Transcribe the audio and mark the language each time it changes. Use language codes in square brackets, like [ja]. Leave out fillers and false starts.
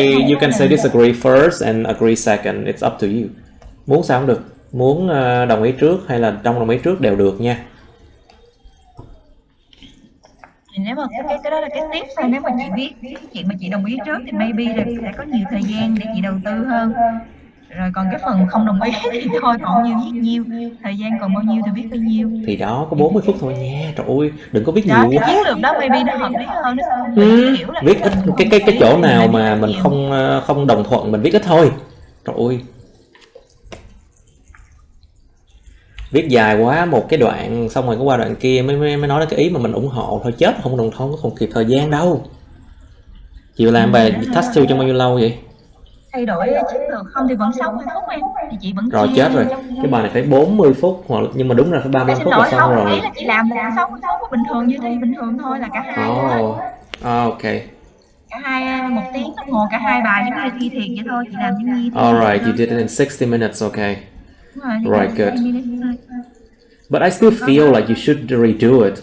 [en] You can say disagree first and agree second. It's up to you. [vi] Muốn sao cũng được. Muốn đồng ý trước hay là trong đồng ý trước đều được nha. Thì nếu mà cái đó là cái tiếp thôi, nếu mà chị viết cái chuyện mà chị đồng ý trước thì maybe là sẽ có nhiều thời gian để chị đầu tư hơn. Rồi còn cái phần không đồng ý thì thôi, còn nhiêu viết nhiêu, thời gian còn bao nhiêu thì viết bao nhiêu. Thì đó, có 40 phút thôi nha. Trời ơi, đừng có viết đó, nhiều quá. Chiến lược đó maybe nó hợp lý hơn, nó không bị kiểu là viết ít, cái chỗ nào mà mình không đồng thuận mình viết ít thôi. Trời ơi, viết dài quá một cái đoạn xong rồi có qua đoạn kia mới nói đến cái ý mà mình ủng hộ thôi, chết không đồng thuận không kịp thời gian đâu. Chịu làm bài task 2 trong bao nhiêu lâu vậy? Thay đổi chiến lược không thì vẫn 60 phút em, thì chị vẫn rồi chết rồi, cái bài này phải 40 phút hoặc nhưng mà đúng ra phải 35 phút là xong rồi. Ý là chị làm 60 phút bình thường như thi bình thường thôi, là cả hai. Ok. Cả hai 1 tiếng đồng hồ, cả hai bài giống như thi thiệt vậy thôi, chị làm giống như thi. [en] Alright, you did it in 60 minutes, okay. Right, good. But I still feel like you should redo it.